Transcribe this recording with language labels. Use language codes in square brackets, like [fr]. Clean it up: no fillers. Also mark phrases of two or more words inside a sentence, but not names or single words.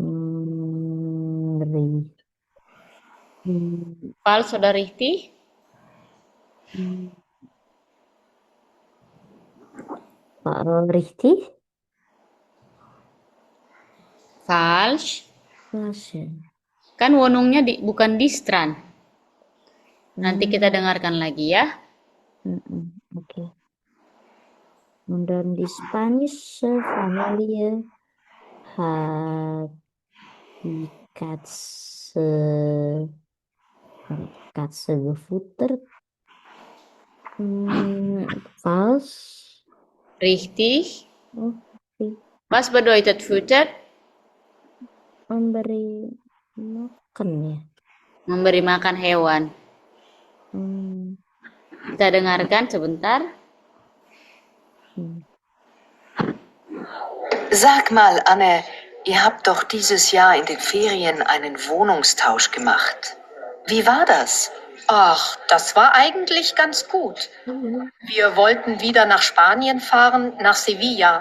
[de] Falsch oder richtig? War richtig? Falsch. [en] Fashion. [id] Kan wonungnya bukan di strand. Nanti kita dengarkan lagi ya. Okay. [de] Und dann die spanische Familie hat die Katze gefuttert. Falsch. Richtig. Okay. Was bedeutet füttert? [id] Memberi makan ya. Memberi makan hewan. Kita dengarkan sebentar. [de] Sag mal, Anne, ihr habt doch dieses Jahr in den Ferien einen Wohnungstausch gemacht. Wie war das? Ach, das war eigentlich ganz gut. Wir wollten wieder nach Spanien fahren, nach Sevilla.